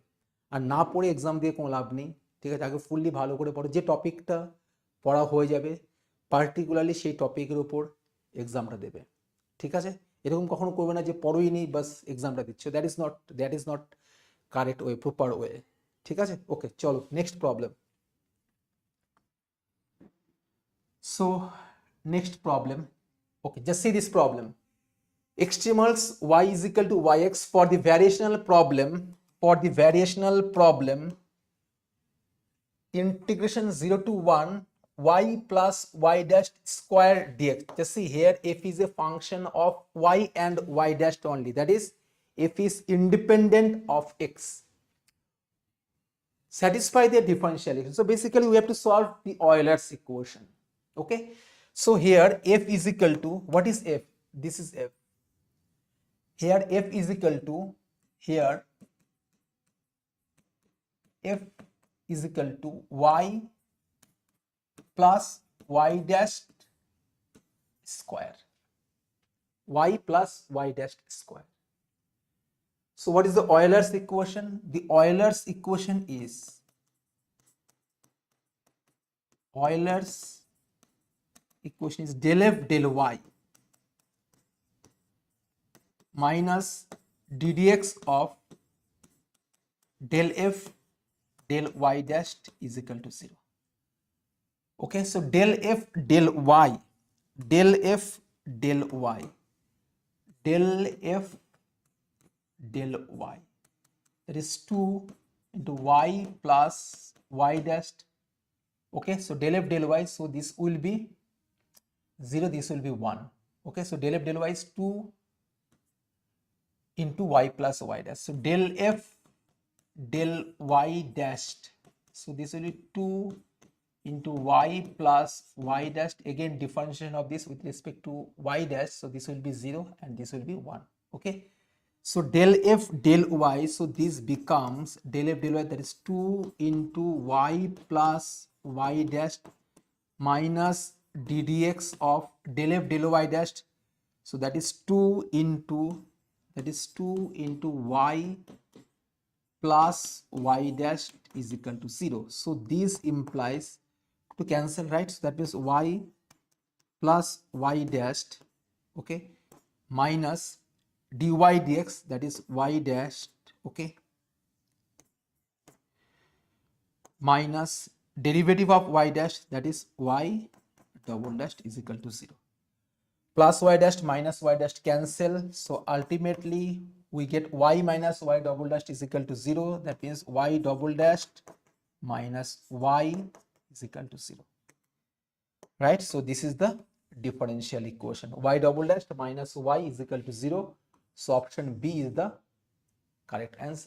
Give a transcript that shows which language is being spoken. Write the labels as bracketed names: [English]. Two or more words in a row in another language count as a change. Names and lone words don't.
[Bangla] আর না পড়ে এক্সাম দিয়ে কোনো লাভ নেই, ঠিক আছে। আগে ফুললি ভালো করে পড়ো, যে টপিকটা পড়া হয়ে যাবে পার্টিকুলারলি সেই টপিকের উপর এক্সামটা দেবে, ঠিক আছে। এরকম কখনো করবে না যে পড়োই নি বাস এক্সামটা দিচ্ছ, [English] that is not correct way, proper way, [Bangla] ঠিক আছে, ওকে। চলো [English] next problem. So next problem, okay, just see this problem. Extremals y is equal to yx for the variational problem, integration 0 to 1 y plus y dash square dx. Just see here, f is a function of y and y dash only. That is, f is independent of x. Satisfy the differential equation. So basically we have to solve the Euler's equation. Okay. So here f is equal to, what is f? This is f. Here f is equal to, here f is equal to y plus y dash square. Y plus y dash square. So what is the Euler's equation? The Euler's equation is del f del y minus ddx of del f del y dash is equal to 0. Okay, so del f del y, del f del y, del f del y, that is 2 into y plus y dash. Okay, so del f del y, so this will be 0, this will be 1. Okay, so del f del y is 2 into y plus y dash. So del f del y dashed, so this will be 2 into y plus y dash, again differentiation of this with respect to y dash, so this will be 0 and this will be 1. Okay, so del f del y, so this becomes del f del y, that is 2 into y plus y dash minus ddx of del f del y dash, so that is 2 into y plus y dash is equal to 0. So this implies to cancel, right? So that means y plus y dash, okay, minus dy dx, that is y dash, okay, minus derivative of y dash, that is y double dash is equal to 0. Plus y dash minus y dash cancel, so ultimately we get y minus y double dash is equal to 0. That means y double dash minus y is equal to 0. Right? So this is the differential equation. Y double dash minus y is equal to 0. So option B is the correct answer.